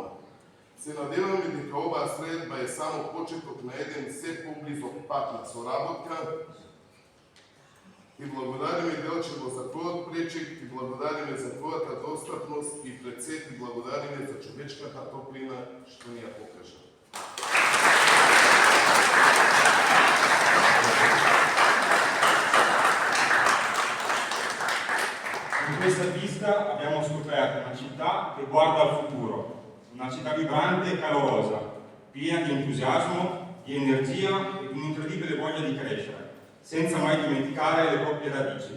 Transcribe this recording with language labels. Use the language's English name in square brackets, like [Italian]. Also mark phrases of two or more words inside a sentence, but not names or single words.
[Macedonian] Се надеваме дека оваа средба е само почеток на еден се поблизок пат на соработка и благодариме Делчево за твојот пречек и благодариме за твојата достапност и пред се ти благодариме за човечката топлина што ни ја покажа. [Italian] In questa visita abbiamo scoperto una città che guarda al futuro, una città vibrante e calorosa, piena di entusiasmo, di energia e di un'incredibile voglia di crescere, senza mai dimenticare le proprie radici.